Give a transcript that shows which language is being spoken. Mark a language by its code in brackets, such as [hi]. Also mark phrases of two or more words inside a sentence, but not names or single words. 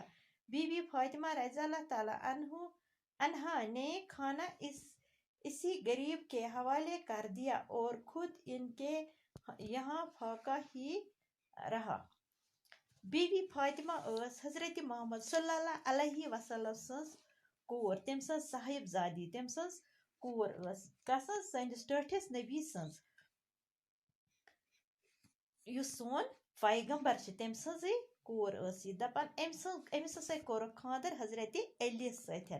[ur] بی بی فاطمہ رضی اللہ تعالیٰ عنہا نے کھانا اسی غریب کے حوالے کر دیا اور خود ان کے یہاں فاقہ ہی رہا۔ [ks] بی بی فاطمہ ٲس حضرت محمد صلی اللہ علیہ وسلم سٕنٛز کور، تٔمۍ سٕنٛز صاحبزادی، تٔمۍ سٕنٛز کور ٲس گژھان سٲنِس ٹٲٹھِس نبی سٕنٛز، یُس سون پیغمبر چھِ تٔمۍ سٕنٛزٕے کور ٲس یہِ۔ دَپان أمِس ہسا کوٚرُکھ خانٛدر حضرت علی سۭتۍ۔